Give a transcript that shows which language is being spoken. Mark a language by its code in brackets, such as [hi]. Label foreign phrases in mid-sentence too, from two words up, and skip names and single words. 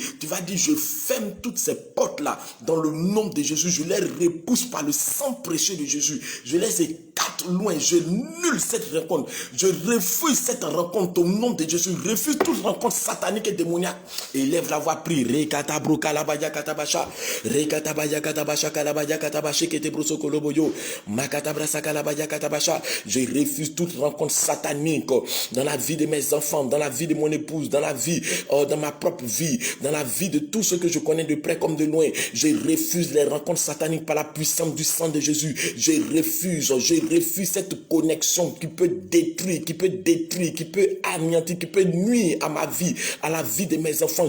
[fr] Tu vas dire, je ferme toutes ces portes-là dans le nom de Jésus, je les repousse par le sang précieux de Jésus, je les écarte loin, je nulle cette rencontre, je refuse cette rencontre au nom de Jésus, je refuse toute rencontre satanique et démoniaque. Élève la voix, prie. Rekata kalabaya katabasha, rekatabaya katabasha kalabaya katabashi kete broso koloboyo, makatabrasa kalabaya katabasha. Je refuse toute rencontre satanique dans la vie de mes enfants, dans la vie de mon épouse, dans la vie, dans ma propre vie, dans la vie de tous ceux que je connais de près comme de loin. Je refuse les rencontres sataniques par la puissance du sang de Jésus. Je refuse cette connexion qui peut détruire, qui peut anéantir, qui peut nuire à ma vie, à la vie de mes enfants.